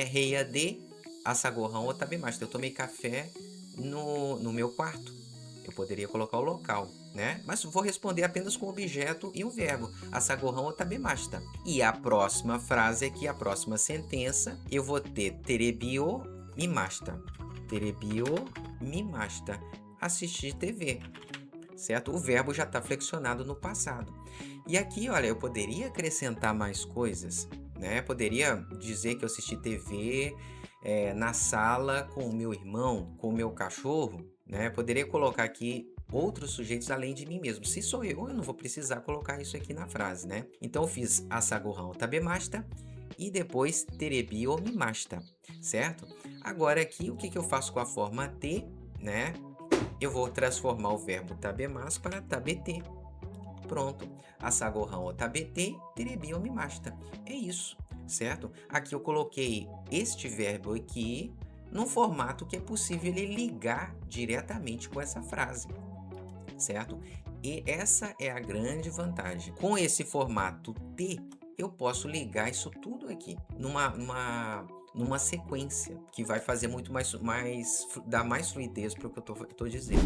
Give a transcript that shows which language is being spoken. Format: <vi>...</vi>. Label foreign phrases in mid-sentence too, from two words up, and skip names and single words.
<ja>部屋で朝ご飯を食べました.</ja> <pt>Eu tomei café no meu quarto. Eu poderia colocar o local, né? Mas vou responder apenas com o objeto e o verbo.</pt> <ja>朝ご飯を食べました.</ja> <pt>E a próxima frase aqui, a próxima sentença, eu vou ter</pt> <ja>テレビを見ました. テレビを見ました.</ja> <pt>Assistir TV. Certo? O verbo já está flexionado no passado. E aqui, olha, eu poderia acrescentar mais coisas, né? Poderia dizer que eu assisti TV na sala com o meu irmão, com o meu cachorro, né? Poderia colocar aqui outros sujeitos além de mim mesmo. Se sou eu não vou precisar colocar isso aqui na frase, né? Então eu fiz</pt> <ja>朝ご飯を食べました</ja> <pt>e depois</pt> <ja>テレビを見ました,</ja> <pt>certo? Agora aqui, o que eu faço com a forma T? né? Eu vou transformar o verbo tabemasu para tabete.</pt> <ja>Pronto. 朝ご飯を食べて、テレビを見ました.</ja> <pt>É isso, certo? Aqui eu coloquei este verbo aqui num formato que é possível ele ligar diretamente com essa frase, certo? E essa é a grande vantagem. Com esse formato T, eu posso ligar isso tudo aqui numa sequência que vai fazer muito dar mais fluidez para o que eu tô dizendo.</pt>